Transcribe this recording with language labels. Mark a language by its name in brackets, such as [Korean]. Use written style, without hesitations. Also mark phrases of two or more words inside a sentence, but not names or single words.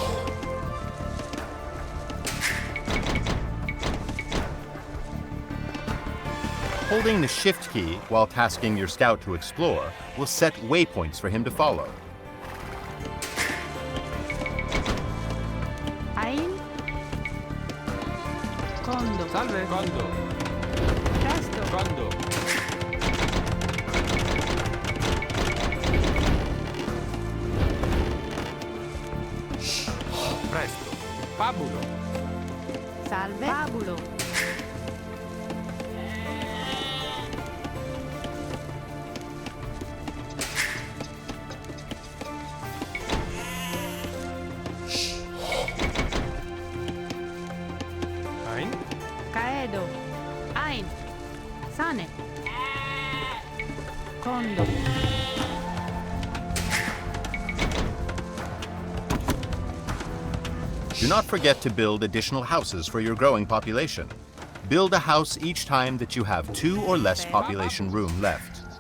[English] Holding the Shift key while tasking your scout to explore will set waypoints for him to follow. Ein. Condo. Salve. Quando? Presto. Quando? Presto. Pabulo. Salve. Fabulo. Ein. Caedo. Ein. Sane. Condo. Do not forget to build additional houses for your growing population. Build a house each time that you have 2 or less population room left.